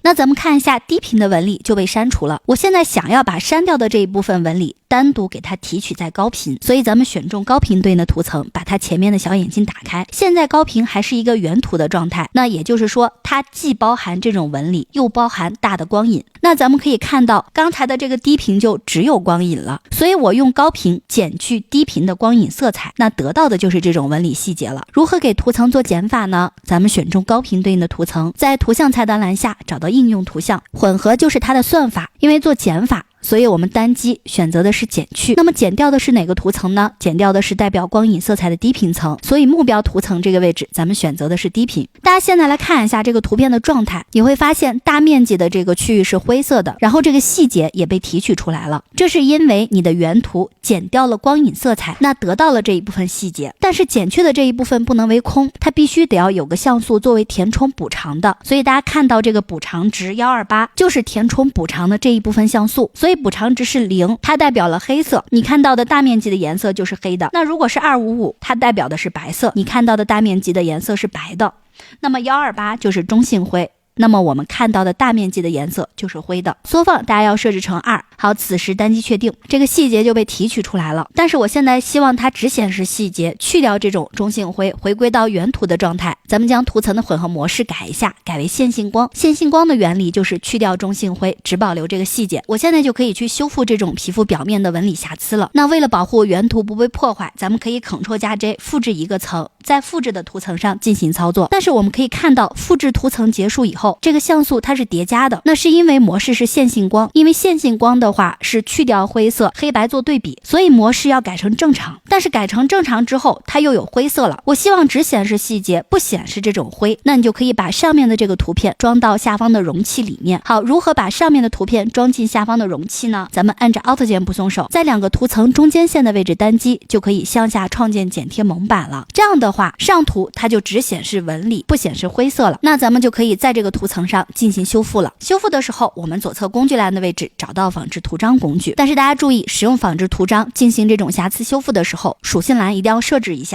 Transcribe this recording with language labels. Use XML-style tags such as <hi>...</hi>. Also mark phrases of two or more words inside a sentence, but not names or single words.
<zh>那咱們看一下低頻的紋理就被刪除了。我現在想要把刪掉的這一部分紋理單獨給它提取在高頻，所以咱們選中高頻对應的圖層，把它前面的小眼睛打開。現在高頻還是一個原圖的狀態，那也就是說它既包含這種紋理，又包含大的光影。那咱們可以看到剛才的這個低頻就只有光影了，所以我用高頻減去低頻的光影色彩，那得到的就是这種紋理細節了。如何給圖層做減法呢？咱們選中高頻對應的圖層，在圖像菜單欄下找到應用圖像，混合就是它的算法。因為做減法，所以我们单擊選擇的是減去。那麼減掉的是哪個圖層呢？減掉的是代表光影色彩的低頻層，所以目標圖層這個位置咱們選擇的是低頻。大家現在來看一下這個圖片的狀態，你會發現大面積的這個區域是灰色的，然後這個細節也被提取出來了，這是因為你的原圖減掉了光影色彩，那得到了這一部分細節。但是減去的這一部分不能為空，它必須得要有個像素作為填充補償的，所以大家看到這個補償值128就是填充補償的這一部分像素，所以補償值是0，它代表了黑色，你看到的大面積的顏色就是黑的。那如果是255，它代表的是白色，你看到的大面積的顏色是白的。那麼128就是中性灰，那麼我們看到的大面積的顏色就是灰的。縮放大家要設置成2。好，此時单擊確定，這個細節就被提取出來了。但是我現在希望它只顯示細節，去掉這種中性灰，回歸到原圖的狀態。咱們將圖層的混合模式改一下，改為線性光。線性光的原理就是去掉中性灰，只保留這個細節。我現在就可以去修復這種皮膚表面的紋理瑕疵了。那為了保護原圖不被破壞，咱們可以 Ctrl 加 J 複製1個層，在複製的圖層上進行操作。但是我們可以看到，複製圖層結束以後，這個像素它是疊加的，那是因為模式是線性光，因為線性光的話是去掉灰色，黑白做对比，所以模式要改成正常。但是改成正常之後，它又有灰色了。我希望只显示細節，不显示這種灰，那你就可以把上面的這個圖片裝到下方的容器裡面。好，如何把上面的圖片裝進下方的容器呢？咱們按着 Alt 鍵不鬆手，在2個圖層中間線的位置單擊，就可以向下創建剪貼蒙版了。這樣的話，上圖它就只顯示紋理，不顯示灰色了。那咱們就可以在這個圖層上進行修復了。修復的時候，我們左側工具欄的位置找到仿製圖章工具，但是大家注意，使用仿製圖章進行這種瑕疵修復的時候，屬性欄一定要設置一下。</zh>